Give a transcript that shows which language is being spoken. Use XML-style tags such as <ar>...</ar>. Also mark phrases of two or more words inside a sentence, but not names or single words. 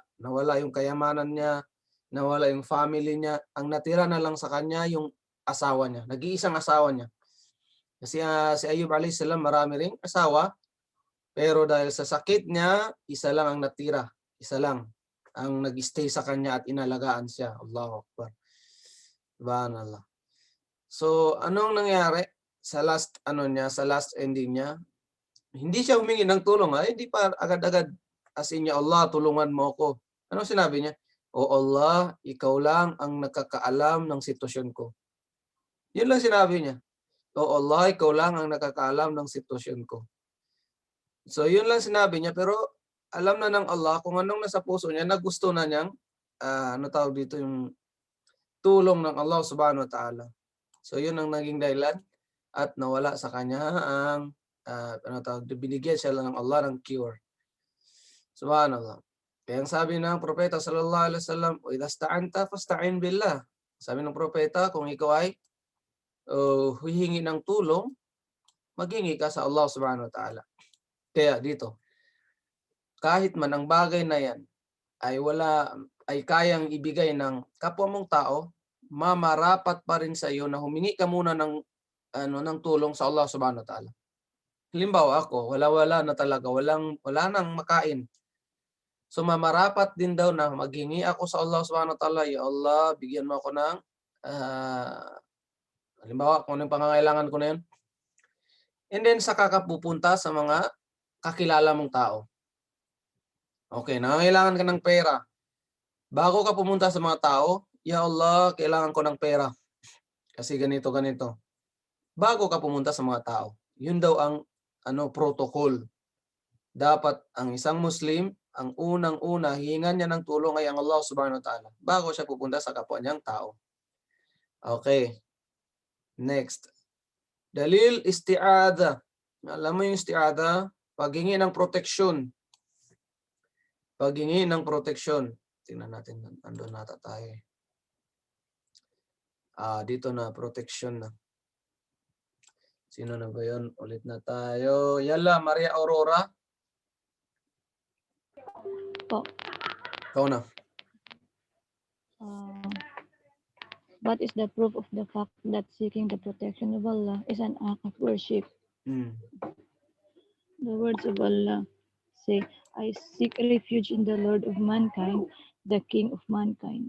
<tl>Nawala yung kayamanan niya, nawala yung family niya. Ang natira na lang sa kanya yung asawa niya. Nag-iisang asawa niya. Kasi si Ayub</tl> <ar>عليه السلام,</ar> <tl>marami ring asawa. Pero dahil sa sakit niya, isa lang ang natira. Isa lang ang nag-stay sa kanya at inalagaan siya.</tl> <ar>الله أكبر سبحان الله.</ar> <tl>So, anong nangyari sa last ending niya? Hindi siya humingi ng tulong, hindi pa agad-agad as in,</tl> <ar>يا الله,</ar> <tl>tulungan mo ako. Ano sinabi niya? O Allah, ikaw lang ang nakakaalam ng sitwasyon ko. Yun lang sinabi niya. O Allah, ikaw lang ang nakakaalam ng sitwasyon ko. So, yun lang sinabi niya, pero alam na ng Allah kung anong nasa puso niya, na gusto na niyang, yung tulong ng Allah</tl> <ar>سبحانه وتعالى.</ar> <tl>So, yun ang naging dahilan at nawala sa kanya ang binigyan siya lang ng Allah ng cure.</tl> <ar>سبحان الله.</ar> <tl>Kaya ang sabi ng propeta</tl> <ar>صلى الله عليه وسلم, "وإذا استعنت فاستعن بالله."</ar> <tl>Sabi ng propeta, kung ikaw ay huhingi ng tulong, maghingi ka sa Allah</tl> <ar>سبحانه وتعالى.</ar> <tl>Kaya dito, kahit man ang bagay na yan ay kayang ibigay ng kapwa mong tao, mamarapat pa rin sa iyo na humingi ka muna ng tulong sa Allah</tl> <ar>سبحانه وتعالى.</ar> <tl>Halimbawa ako, wala na talaga, wala nang makain. So mamarapat din daw na maghingi ako sa Allah</tl> <ar>سبحانه وتعالى, يا الله,</ar> <tl>bigyan mo ako ng halimbawa kung anong pangangailangan ko na yun. And then saka ka pupunta sa mga kakilala mong tao. Okay, nangangailangan ka ng pera. Bago ka pumunta sa mga tao,</tl> <ar>يا الله,</ar> <tl>kailangan ko ng pera. Kasi ganito. Bago ka pumunta sa mga tao. Yun daw ang protocol. Dapat ang isang Muslim, ang unang-una, hihingan niya ng tulong ay ang Allah</tl> <ar>سبحانه وتعالى</ar> <tl>bago siya pupunta sa kapwa niyang tao. Okay. Next.</tl> <ar>دليل الاستعاذة.</ar> <tl>Alam mo yung isti'adha? Paghingi ng proteksyon. Paghingi ng proteksyon. Tingnan natin. Andun nata tayo. Dito na. Protection na. Sino na ba yun? Ulit na tayo. Yala, Maria Aurora. Po. Ikaw na.</tl> <en>What is the proof of the fact that seeking the protection of Allah is an act of worship? The words of Allah say, I seek refuge in the Lord of mankind, the King of mankind.</en>